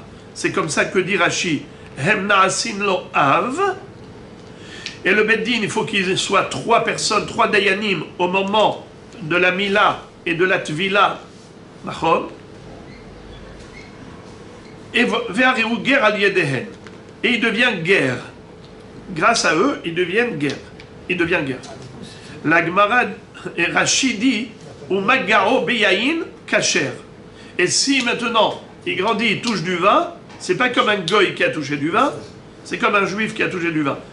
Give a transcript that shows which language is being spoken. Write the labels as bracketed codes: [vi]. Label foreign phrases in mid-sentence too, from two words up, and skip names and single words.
[fr] C'est comme ça que dit Rashi. [he] הם נעשין לו אב. [fr] Et le beddin, il faut qu'il soit 3 personnes, 3 dayanim au moment de la mila et de la tvila. [he] Et ועשאוהו גר על ידיהן. [fr] Et il devient guerre. Grâce à eux, ils deviennent guerre. Il devient guerre. La Gemara et Rashi dit [he] ומגעו ביין כשר. [fr] Et si maintenant il grandit, il touche du vin, c'est pas comme un goy qui a touché du vin, c'est comme un juif qui a touché du vin.